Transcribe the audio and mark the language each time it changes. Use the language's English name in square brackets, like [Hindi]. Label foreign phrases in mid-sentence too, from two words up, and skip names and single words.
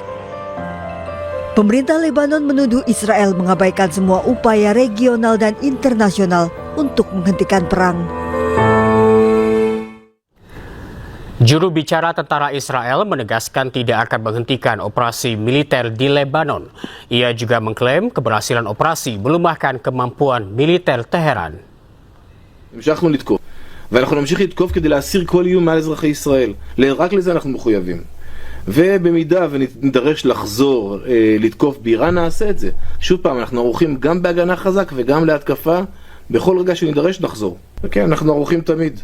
[Indonesian] Pemerintah Lebanon menuduh Israel mengabaikan semua upaya regional dan internasional untuk menghentikan perang. Juru bicara tentara Israel menegaskan tidak akan menghentikan operasi militer di Lebanon. Ia juga mengklaim keberhasilan operasi melemahkan kemampuan militer Teheran. [Hebrew] המשכנו לתקוף, ואנחנו נמשיך לתקוף כדי להסיר כל איום מעל אזרחי ישראל. רק לזה אנחנו מחויבים. ובמידה ונידרש לחזור לתקוף באיראן, נעשה את זה. שוב פעם, אנחנו ערוכים גם בהגנה חזק וגם להתקפה. בכל רגע שנידרש נחזור. וכן, אנחנו ערוכים תמיד.